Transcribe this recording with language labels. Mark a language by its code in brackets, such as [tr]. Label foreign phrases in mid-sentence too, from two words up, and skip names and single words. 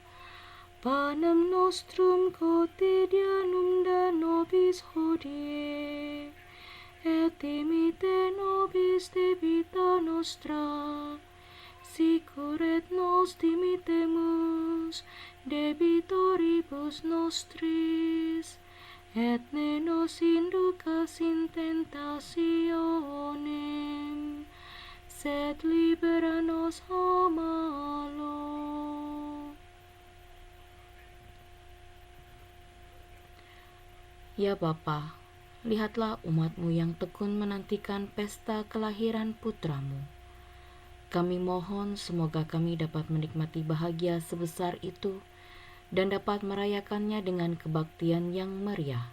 [la] Panem nostrum quotidianum da nobis hodie, et dimitte nobis debita nostra, sicur et nos dimittemus debitoribus nostris, et ne nos inducas in tentationem, sed libera nos a malo. [id] Ya Bapa, lihatlah umat-Mu yang tekun menantikan pesta kelahiran putra-Mu. Kami mohon semoga kami dapat menikmati bahagia sebesar itu dan dapat merayakannya dengan kebaktian yang meriah.